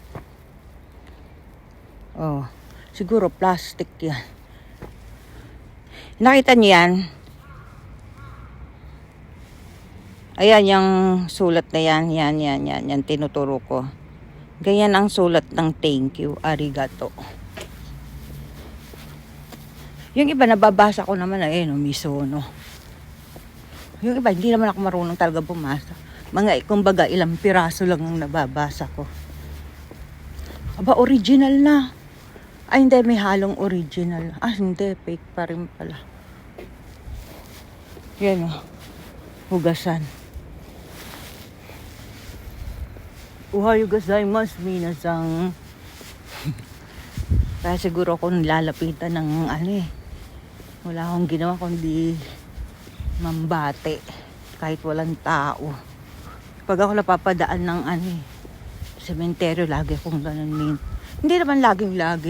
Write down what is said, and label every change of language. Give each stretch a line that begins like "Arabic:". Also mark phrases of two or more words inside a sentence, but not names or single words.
Filipino: Oh, siguro plastic yan. Nakita niyo yan? Ayan yung sulat na yan. Yan, tinuturo ko. Ganyan ang sulat ng
English: thank you,
Filipino: arigato. Yung iba nababasa ko naman, misono. Yung iba, hindi naman ako marunong talaga bumasa. Kumbaga, ilang piraso lang ang nababasa ko. Aba, original na. Ay, hindi, may halong original. Ah, hindi, fake pa rin pala. Yan hugasan.
Japanese: おはようございます、みなさん.
Filipino: Kaya siguro ako lalapitan ng wala akong ginawa kundi mambate kahit walang tao. Pag ako napapadaan ng sementeryo, lagi akong ganun. Hindi naman lagi.